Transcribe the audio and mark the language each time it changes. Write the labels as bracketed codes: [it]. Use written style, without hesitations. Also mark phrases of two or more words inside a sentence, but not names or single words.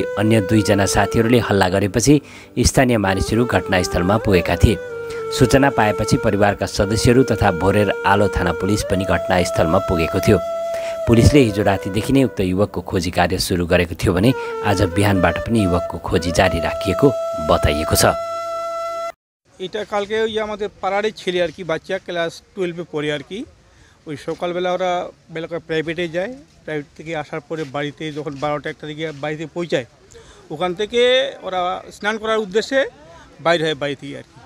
[ne] अन्य 2 जना साथीहरूले हल्ला गरेपछि स्थानीय मानिसहरू घटनास्थलमा पुगेका थिए। सूचना पाएपछि परिवारका सदस्यहरू तथा भोरेर आलो थाना पुलिस पनि घटनास्थलमा पुगेको थियो। पुलिसले हिजो रातिदेखि नै उक्त युवकको खोजी कार्य सुरु गरेको थियो भने आज बिहानबाट पनि युवकको खोजी जारी राखिएको बताइएको छ। [bn] এটা কালকে ওই আমাদের পাড়ারই ছেলে আর কি, বাচ্চা ক্লাস 12-এ পড়ে আর কি। ওই সকালবেলা ওরা বেলা প্রাইভেটে যায়, প্রাইভেট থেকে আসার পরে বাড়িতে যখন 12টা-1টা দিকে বাড়িতে পৌঁছায়, ওখান থেকে ওরা স্নান করার উদ্দেশ্যে বাইরে হয় বাড়ি থেকে আর কি।